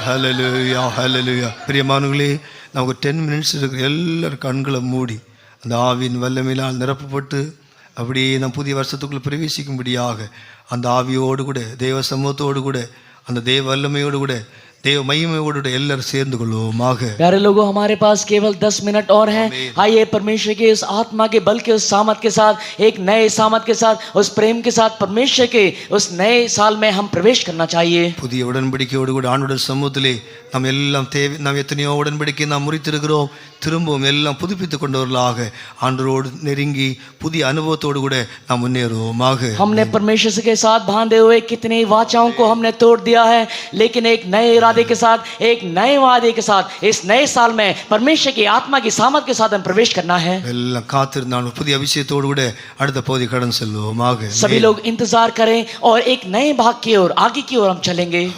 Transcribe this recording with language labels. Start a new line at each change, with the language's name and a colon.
Tamil: ஹalleluya, ஹalleluya. பிரியமானவர்களே, நமக்கு
English: 10 minutes
Tamil: இருக்கிற எல்லாரும் கண்களை மூடி அந்த ஆவியின் வல்லமையினால் நிரப்பப்பட்டு அப்படியே நம் புதிய வருஷத்துக்குள்ள பிரவேசிக்கும்படியாக அந்த ஆவியோடு கூட தேவ சமூகத்தோடு கூட அந்த தேவ வல்லமையோடு கூட देव महिमेयोடு எல்லாரும் சேர்ந்து கொள்வோமாக.
Hindi: प्यारे लोगों, हमारे पास केवल 10 मिनट और हैं. आइए परमेश्वर के इस आत्मा के बल के उस सामर्थ के साथ, एक नए सामर्थ के साथ, उस प्रेम के साथ परमेश्वर के उस नए साल में हम प्रवेश करना चाहिए.
Tamil: புதிய உடன்படிக்கையோடு கூட ஆண்டவருடைய சமூகத்திலே நாம் எல்லாம் நாம் எத்தனையோ உடன்படிக்கை நாம் முறித்திருக்கிறோம். திரும்பவும் எல்லாம் புதுப்பித்துக் கொண்டவர்களாக ஆண்டவரோடு நெருங்கி புதிய அனுபவத்தோடு கூட நாம் முன்னேறுவோமாக.
Hindi: हमने परमेश्वर के साथ बांधे हुए कितनी वाचाओं को हमने तोड़ दिया है, लेकिन एक नए इरादे के साथ, एक नए वादे के साथ इस नए साल में परमेश्वर की आत्मा की सामर्थ के साथ हम प्रवेश करना है.
Tamil: எல்லாம் காத்திருந்தாலும் புதிய அபிஷேகத்தோடு கூட அடுத்த பகுதி கடந்து செல்வோமாக.
Hindi: सभी लोग इंतजार करें और एक नए भाग की ओर, आगे की ओर हम चलेंगे.